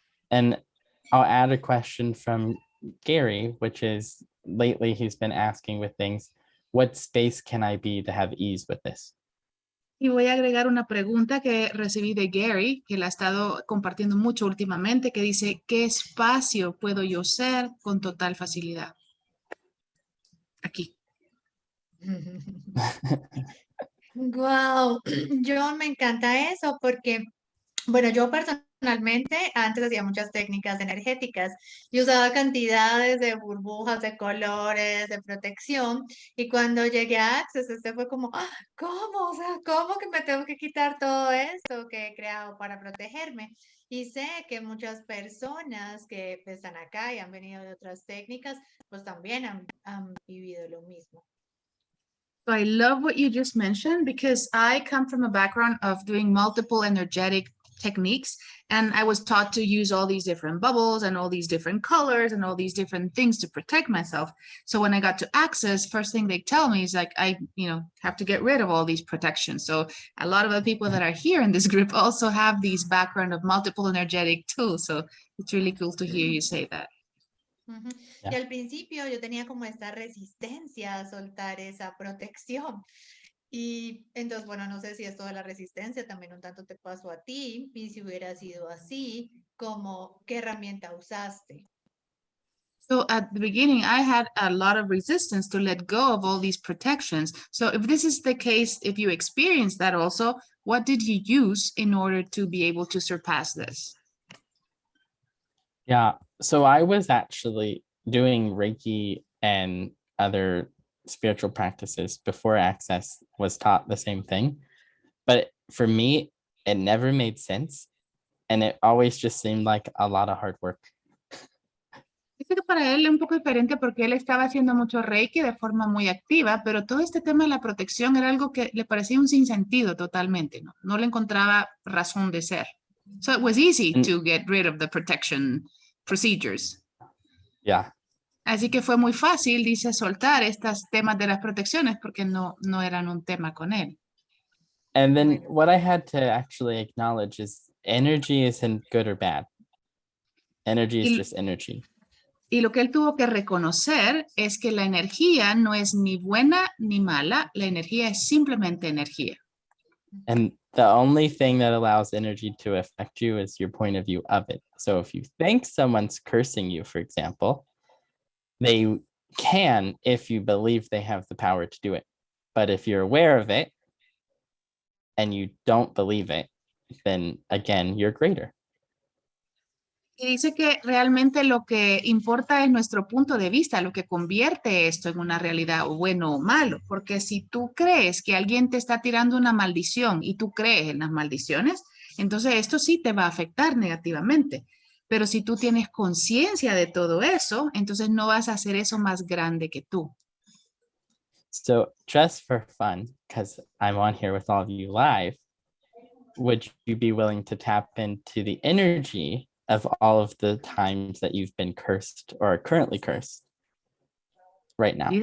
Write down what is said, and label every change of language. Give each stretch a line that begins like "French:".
English: And I'll add a question from Gary, which is lately he's been asking with things, what space can I be to have ease with this?
Spanish: Y voy a agregar una pregunta que recibí de Gary, que la ha estado compartiendo mucho últimamente, que dice, ¿qué espacio puedo yo ser con total facilidad? Aquí. Wow, yo me encanta eso porque, bueno, yo personalmente antes hacía muchas técnicas energéticas y usaba cantidades de burbujas, de colores, de protección. Y cuando llegué a Access, fue como, ¿cómo? O sea, ¿cómo que me tengo que quitar todo esto que he creado para protegerme? Y sé que muchas personas que están acá y han venido de otras técnicas, pues también han vivido lo mismo.
English: So I love what you just mentioned because I come from a background of doing multiple energetic techniques, and I was taught to use all these different bubbles and all these different colors and all these different things to protect myself. So when I got to Access, first thing they tell me is like, I have to get rid of all these protections. So a lot of the people that are here in this group also have these background of multiple energetic tools. So it's really cool to hear you say that. Ujú.
Spanish: Ya. Y al principio yo tenía como esta resistencia a soltar esa protección. Y entonces, bueno, no sé si esto de la resistencia también un tanto te pasó a ti, y si hubiera sido así, como qué herramienta usaste.
English: So at the beginning, I had a lot of resistance to let go of all these protections. So if this is the case, if you experienced that also, what did you use in order to be able to surpass this? Yeah. So I was actually doing Reiki and other spiritual practices before Access was taught the same thing. But for me, it never made sense. And it always just seemed like a lot of hard work.
Spanish: Dice que para él es un poco diferente porque él estaba haciendo mucho Reiki de forma muy activa, pero todo este tema de la protección era algo que le parecía un sinsentido totalmente, ¿no? No le encontraba razón de ser.
English: So it was easy to get rid of the protection procedures. Yeah.
Spanish: Así que fue muy fácil, dice, soltar estos temas de las protecciones porque no eran un tema con él.
English: And then what I had to actually acknowledge is energy isn't good or bad. Energy is just energy.
Spanish: Y lo que él tuvo que reconocer es que la energía no es ni buena ni mala, la energía es simplemente energía.
English: And the only thing that allows energy to affect you is your point of view of it. So if you think someone's cursing you, for example, they can if you believe they have the power to do it. But if you're aware of it and you don't believe it, then again, you're greater.
Spanish: Y dice que realmente lo que importa es nuestro punto de vista, lo que convierte esto en una realidad o bueno o malo. Porque si tú crees que alguien te está tirando una maldición y tú crees en las maldiciones, entonces esto sí te va a afectar negativamente. Pero si tú tienes conciencia de todo eso, entonces no vas a hacer eso más grande que tú.
English: So just for fun, because I'm on here with all of you live, would you be willing to tap into the energy of all of the times that you've been cursed or are currently cursed right now?